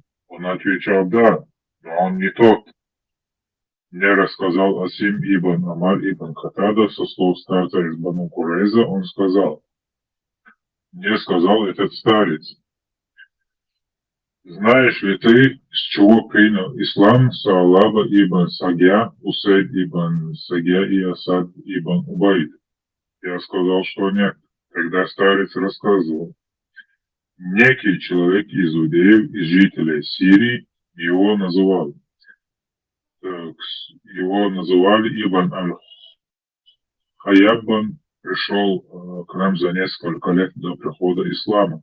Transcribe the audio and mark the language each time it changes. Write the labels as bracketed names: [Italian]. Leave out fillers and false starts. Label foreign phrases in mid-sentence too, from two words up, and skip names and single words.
[Russian] Он отвечал, да, но он не тот. Мне рассказал Асим ибн Амар ибн Хатада со слов старца из Бану Курейза, он сказал, мне сказал этот старец, знаешь ли ты, с чего принял ислам Саалаба ибн Сагя, Усейд ибн Сагя и Асад ибн Убайд? Я сказал, что нет. Тогда старец рассказывал. Некий человек из иудеев, из жителей Сирии, его называли Ибн аль-Хайяббан, пришел к нам за несколько лет до прихода ислама.